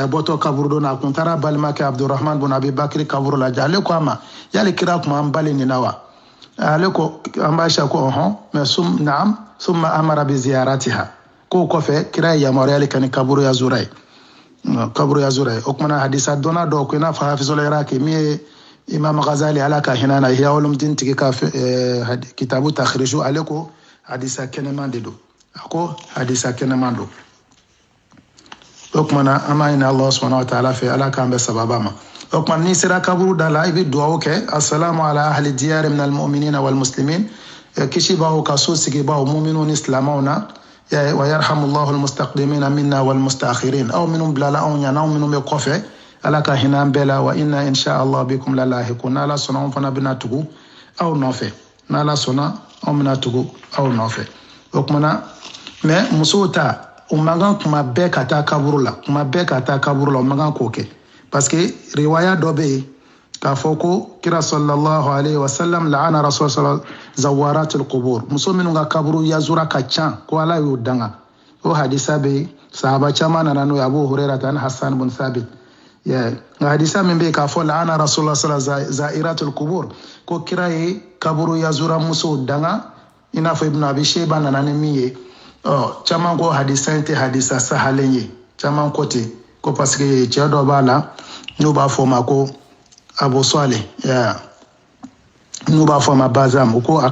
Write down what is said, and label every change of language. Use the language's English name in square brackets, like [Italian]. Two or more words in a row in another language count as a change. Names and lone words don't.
[Bambara] bɔtɔ kaburu don na a kun taara balimakɛ Abdurrahman ibn Abi Bakri kaburu lajɛ ale ko a ma yali kira kuma an bali nin na wa ale ko an ba Aisha ko mais naam [Arabic] ثم أمر بزيارتها [Bambara] ko kɔfɛ kira ye yamaruyali kɛ ni kaburu ya zura ye o kumana hadisa dɔnna dɔw ko i n'a fɔ Hafizul Iraki min ye Imam Ghazali ala ka hinɛ na Ihya Ulumuddin tigi ka kitabu takhriju ale ko hadisa kɛnɛman de don a ko hadisa kɛnɛman don o kumana an b'a ɲini [Arabic] الله سبحانه وتعالى [Bambara] fɛ ala k'an bɛ sababa ma o kumana n'i sera kaburu da la i bɛ dugawu kɛ [Arabic] السلام على أهل الديار من المؤمنين والمسلمين [Bambara] kisi b'aw ka so sigibaw mu'minu ni silamɛw na [Arabic] ويرحم الله المستقدمين منا والمستأخرين [Bambara] aw minnu bilala anw ɲana aw minnu bɛ kɔfɛ ala ka hinɛ an bɛɛ la [Arabic] وإنا إن شاء الله بكم للاحقون [Bambara] n'ala sɔnna anw fana bɛna tugu aw nɔfɛ n'ala sɔnna anw bɛna tugu aw nɔfɛ o kumana mais musow ta o man kan kuma bɛɛ ka taa kaburu la o man kan k'o kɛ [French] parce que [Bambara] riwaya dɔ bɛ yen k'a fɔ ko kira [Arabic] صلى الله عليه وسلم لعن رسول صلى الله زوارات القبور [Bambara] muso minnu ka kaburu yazura ka ca ko ala y'o danga o hadisa bɛ yen sahaba caman nana n'o ye Abu Hurairah ani Hassan ibn Thabit nka hadisa min bɛ yen k'a fɔ [Arabic] لعن رسول الله صلى الله زائرات القبور [Bambara] ko kira ye kaburu yazura musow danga i n'a fɔ Ibn Abi Shayba nana ni min ye caman ko hadisa in tɛ hadisa sahalen ye caman ko ten ko [French] parce que [Bambara] cɛ dɔ b'a la n'u b'a fɔ o ma ko Abu Salih n'u b'a fɔ o ma Bazam u ko a